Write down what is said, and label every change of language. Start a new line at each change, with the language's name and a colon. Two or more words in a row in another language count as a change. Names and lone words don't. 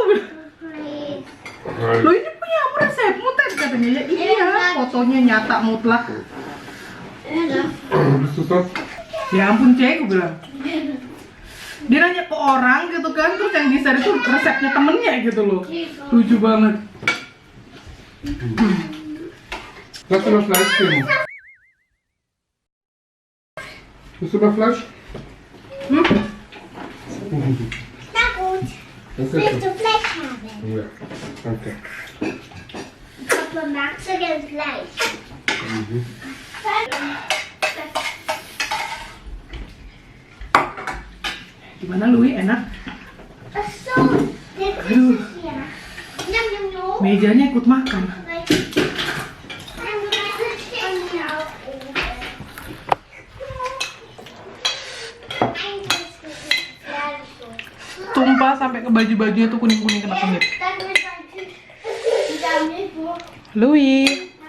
Indonesian: Loh ini punya apa resepmu Ted katanya ya? Iya, fotonya nyata mutlak. Ya ampun Cek, aku bilang. Dia nanya ke orang gitu kan, terus yang di-share itu resepnya temennya gitu loh. Lucu banget.
German: Lass mir noch Fleisch geben. Willst du noch Fleisch? Na gut. Das ist Willst gut. du Fleisch haben? Ja, danke. Papa, magst du denn Fleisch?
Indonesian: Gimana Lui, enak?
German: Ach so, der
Indonesian: Aduh,
German: ist hier. Nimm, nimm, nimm.
Indonesian: mejanya ikut makan. Tumpah sampai ke baju-bajunya tuh kuning-kuning kena kunyit. Louis.